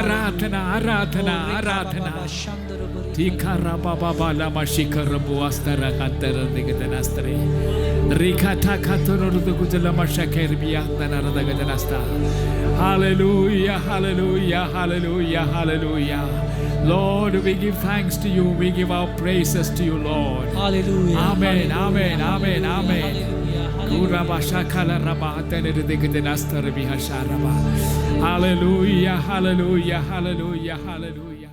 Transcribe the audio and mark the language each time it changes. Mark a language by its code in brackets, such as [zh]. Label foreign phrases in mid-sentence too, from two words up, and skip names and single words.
[en] Aradhana, aradhana, aradhana. Tikara baba bala mashika rabu astara kantara digadanastre. Rikata katoro rudukutala mashakir biyatana radagadasta. Hallelujah, hallelujah, hallelujah, hallelujah. Lord, we give thanks to you. We give our praises to you, Lord. हालेलुया। Amen, amen, amen, amen. Kuraba shakala raba tenere degede nastar bihasharaba. Hallelujah, hallelujah, hallelujah, hallelujah.